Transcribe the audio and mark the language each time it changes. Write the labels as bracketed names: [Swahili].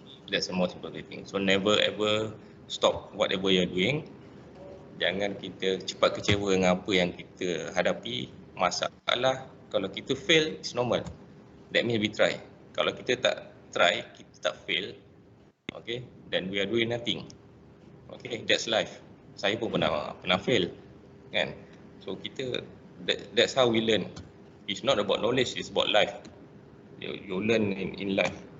[English] That's the most important thing. So never ever stop whatever you're doing. [Malay] Jangan kita cepat kecewa dengan apa yang kita hadapi. Masalah kalau kita fail, [English] it's normal. That means we try. [Malay] Kalau kita tak try, kita tak fail, [English] okay, then we are doing nothing. Okay, that's life. [Malay] Saya pun pernah fail kan. [English] So that's how we learn. It's not about knowledge, it's about life. You learn in life.